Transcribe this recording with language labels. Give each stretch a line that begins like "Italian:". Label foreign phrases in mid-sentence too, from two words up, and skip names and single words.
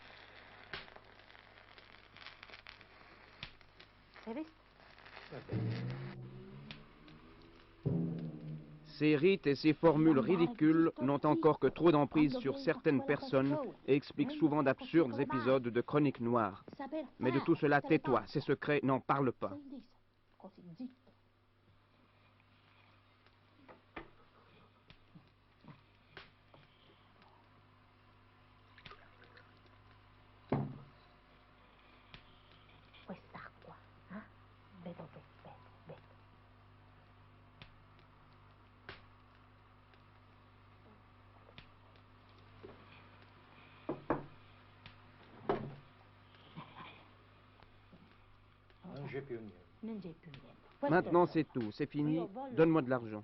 Italian: Hai visto?
French: Ces rites et ces formules ridicules n'ont encore que trop d'emprise sur certaines personnes et expliquent souvent d'absurdes épisodes de chroniques noires. Mais de tout cela, tais-toi, ces secrets, n'en parle pas.
Italian: Quest'acqua, vedo che vedo. Non c'è più niente. Non c'è più niente.
French: Maintenant c'est tout, c'est fini, donne-moi de l'argent.